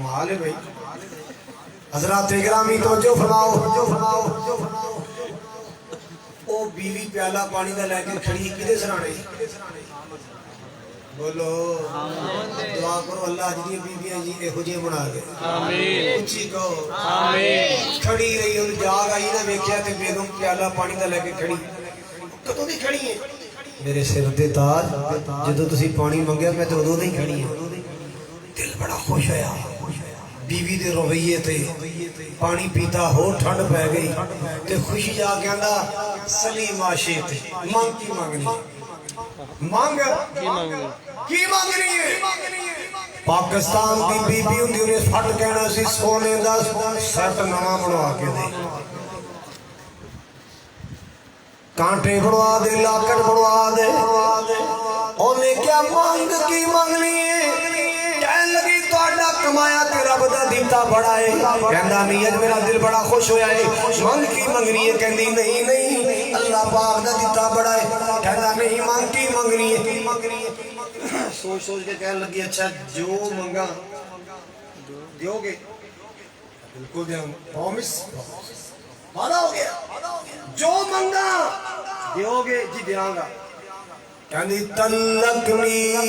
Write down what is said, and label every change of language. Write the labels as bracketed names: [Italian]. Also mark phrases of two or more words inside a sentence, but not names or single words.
[Urdu] کمال ہے بھائی. حضرات گرامی توجہ فرماؤ. [Punjabi] وہ بیوی پیالہ پانی دا لے کے کھڑی کدے سرانے؟ بولو دعا کرو اللہ جی بیویاں جی اے خوجے بنا دے. آمین. [Urdu] اچھی کہو آمین. [Punjabi] کھڑی رہی اور جاگ آئی نہ ویکھیا تے بیگم پیالہ پانی دا لے کے کھڑی. کدوں دی کھڑی ہے؟ میرے سر دے تاج جدوں تسی پانی منگیا میں تے اودوں دی کھڑی ہاں. بڑا خوش ہویا بیوی دے رویے تے پانی پیتا ہو ٹھنڈ پہ گئی تے خوشی جا کے آندا سلیم آشے تے مانگ کی مانگنی مانگ کی مانگنی ہے پاکستان دی بی بی ہوندی انہیں پھٹ کہنا سی سونے دا سیٹ نواں بنوا کے دے کانٹے بنوا دے لاکٹ بنوا دے انہیں کیا مانگ کی مانگنی ہے کہنے لگی تہاڈا کمایا تے رب دا دیتا بڑا ہے کہندا نہیں اج میرا دل بڑا خوش ہویا ہے مانگ کی منگنی ہے کہندی نہیں نہیں اللہ پاک دا دیتا بڑا ہے کہندا نہیں مانگ کی منگنی ہے سوچ سوچ کے کہنے لگی اچھا جو منگا دیو گے بالکل دیو پرومس وعدہ ہو گیا جو منگا دیو گے جی دیاں گا کہندی تلکنی